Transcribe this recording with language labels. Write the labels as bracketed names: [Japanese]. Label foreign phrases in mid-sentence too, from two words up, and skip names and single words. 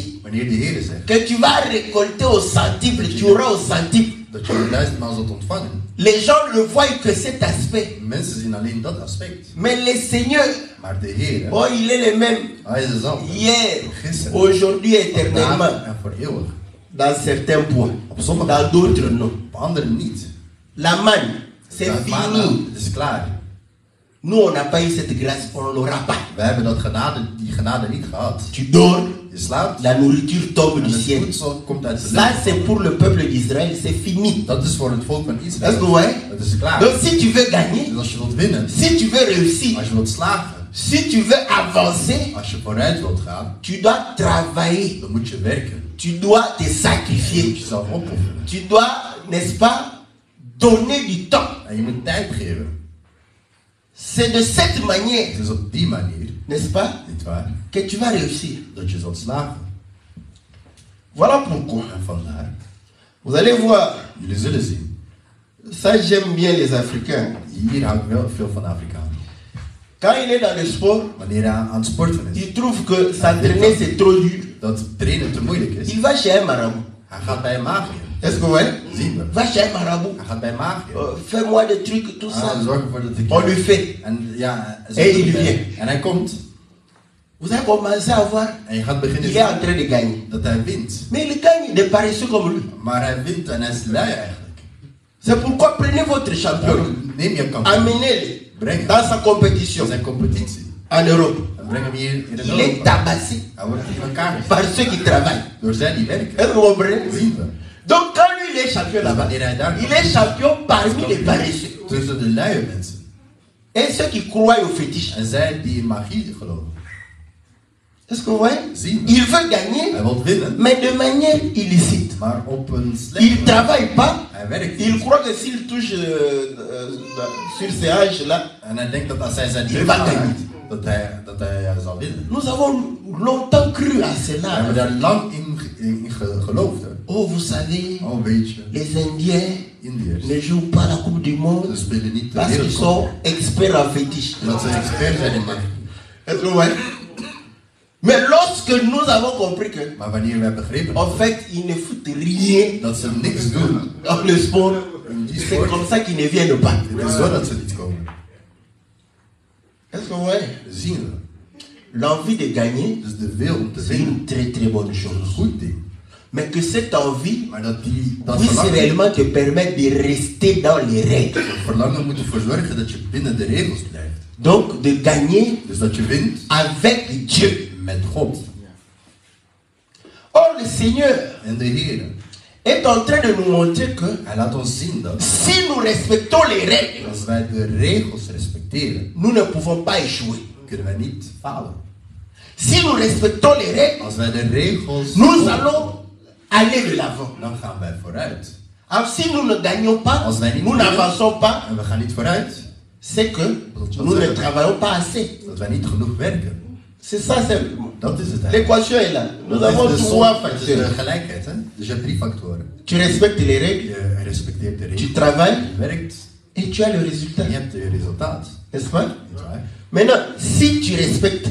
[Dutch] Wanneer de Heer zegt [French] que tu vas récolter au centuple, tu auras au centuple. [Dutch] dat je 1000 zult ontvangen, [French] Les gens ne voient que cet aspect. [Dutch] mensen zien alleen dat aspect. [French] Mais le Seigneur, [Dutch] Maar de Heer, [French] oh, il est le même [Dutch] hij is dezelfde. [French] hier, [Dutch] Gisteren, [French] aujourd'hui, éternellement, [Dutch] vandaag en voor eeuwig. [French] dans certains points, [Dutch] Op sommige, [French] dans d'autres non. [Dutch] op andere niet. [French] La manne, c'est [Dutch] Ja, maar, [French] fini. [Dutch] het is klaar. [French] Nous, on n'a pas eu cette grâce, on ne l'aura pas. [Dutch] We hebben die genade niet gehad. [French] Tu dors, [Dutch] Je slaapt [French] la nourriture tombe [Dutch] en [French] du [Dutch] het [French] ciel. [Dutch] voedsel komt uit de [French] Ça, [Dutch] lucht. [French] c'est pour le peuple d'Israël, c'est fini. [Dutch] Dat is voor het volk van [French] Est-ce que vous [Dutch] Israël. [French] voyez? [Dutch] Het is klaar. [French] Donc, si tu veux gagner, [Dutch] Dus als je wilt winnen, [French] si tu veux réussir, [Dutch] als je wilt slagen, [French] si tu veux avancer, [Dutch] als je vooruit wilt gaan, [French] tu dois travailler. [Dutch] dan moet je werken. [French] Tu dois te [Dutch] Je [French] sacrifier. [Dutch] moet jezelf opofferen. [French] Tu dois, n'est-ce pas, donner du temps. [Dutch] En je moet tijd geven. [French] C'est de cette manière, [Dutch] Het is op die manier, [French] n'est-ce pas, [Dutch] niet waar, [French] que tu vas réussir. [Dutch] dat je zult slagen. [French] Voilà pourquoi. [Dutch] En vandaar, [French] Vous allez voir, [Dutch] jullie zullen zien. [French] ça j'aime bien les Africains. [Dutch] Hier hou ik wel veel van Afrikanen. [French] Quand il est dans le sport, [Dutch] Wanneer hij aan het sporten is, [French] il trouve que s'entraîner c'est trop dur. [Dutch] dat trainen te moeilijk is, [French] Il va chez un marabout. [Dutch] hij gaat bij een magier. [French] Est-ce que vous voyez? [Dutch] Zien we. [French] Va chez un marabout. [Dutch] Hij gaat bij een magier. [French] Fais-moi des trucs, tout ça. [Dutch] Zorg ervoor dat ik... [French] On lui fait. [Dutch] En ja, [French] Et il vient. [Dutch] en hij komt. [French] Vous allez commencer à voir, [Dutch] En je gaat [French] il [Dutch] beginnen [French] est en [Dutch] zien [French] train de gagner. [Dutch] dat hij wint. [French] Mais il gagne des paresseux comme lui. [Dutch] Maar hij wint en hij is lui eigenlijk. [French] C'est pourquoi prenez votre champion, [Dutch] Neem je kampioen. [French] amenez-le [Dutch] Breng hem. [French] dans sa compétition [Dutch] Dat is een competitie. [French] en Europe. [Dutch] En breng hem hier in [French] Il est [Dutch] Europa. [French] tabassé [Dutch] Hij wordt in elkaar gezet. [French] par ceux qui travaillent. [Dutch] Door zij die werken. [French] Est-ce que vous comprenez? [Dutch] Zien we. [French] Donc quand lui il est champion là-bas, [Dutch] Wanneer hij daar [French] il est champion parmi les paresseux. [Dutch] tussen de luie mensen. [French] Et ceux qui croient au fétiche. [Dutch] En zij die in magie geloven. [French] Est-ce que vous voyez? [Dutch] Zien we. [French] Il veut gagner, [Dutch] Hij wil winnen. [French] mais de manière illicite. [Dutch] Maar op een [French] Il [Dutch] slechte [French] ne travaille pas. [Dutch] Hij werkt [French] Il [Dutch] niet. [French] croit que s'il touche sur ces âges-là, [Dutch] En hij denkt dat als hij zijn [French] Il [Dutch] drift [French] va [Dutch] aanraakt, [French] gagner. [Dutch] dat hij zal winnen. [French] nous avons longtemps cru à [Dutch] We [French] cela. [Dutch] hebben daar lang in geloofd. Hè. [French] Oh, vous savez, [Dutch] Oh, weet je, [French] les Indiens [Dutch] Indiërs. [French] ne jouent pas la Coupe du [Dutch] Ze [French] Monde [Dutch] spelen niet de [French] parce qu'ils sont [Dutch] wereldcup. [French] experts en fétiche. [Dutch] Omdat ze expert zijn in magie. [French] Est-ce que vous voyez? Mais lorsque nous avons compris que, [Dutch] Maar wanneer wij begrepen [French] en fait, ils ne foutent rien [Dutch] dat ze niks doen [French] dans le sport, [Dutch] in die [French] c'est [Dutch] sport, [French] comme ça qu'ils ne viennent pas. [Dutch] het is zo dat ze niet komen. [French] Est-ce que vous voyez? [Dutch] Zien we. [French] L'envie de gagner, [Dutch] Dus de wil om te [French] c'est [Dutch] winnen [French] une très très bonne [Dutch] is een [French] chose. [Dutch] goed ding. [French] Mais que cette envie [Dutch] Maar dat [French] puisse [Dutch] verlangen, [French] réellement te permettre de rester dans les règles. [Dutch] dat verlangen moet ervoor zorgen dat je binnen de regels blijft. [French] Donc de gagner [Dutch] Dus dat je wint [French] avec Dieu. [Dutch] met God. [French] Or le Seigneur [Dutch] En de Heer, [French] est en train de nous montrer que [Dutch] Hij laat ons zien dat [French] si nous respectons les règles, [Dutch] als wij de regels respecteren, [French] nous ne pouvons pas échouer. [Dutch] kunnen wij niet falen. [French] Si nous respectons les règles, [Dutch] Als wij de regels [French] nous [Dutch] volgen, [French] allons aller de l'avant. [Dutch] dan gaan wij vooruit. [French] Alors si nous ne gagnons pas, [Dutch] Als wij niet [French] nous [Dutch] winnen, [French] n'avançons pas, [Dutch] en we gaan niet vooruit, [French] c'est que nous ne travaillons pas assez. [Dutch] dat wij niet genoeg werken. [French] C'est ça simplement. [Dutch] Dat is het eigenlijk. [French] L'équation est là. Nous [Dutch] Dat [French] avons [Dutch] is de [French] trois [Dutch] som, het is de [French] facteurs. [Dutch] gelijkheid. Hè? Dus je hebt 3 factoren. [French] Tu respectes les règles, [Dutch] Je respecteert de [French] tu [Dutch] regels, [French] travailles [Dutch] je werkt [French] et tu as le résultat. [Dutch] en je hebt je resultaat. [French] N'est-ce pas? [Dutch] Niet waar? [French] Maintenant, si tu respectes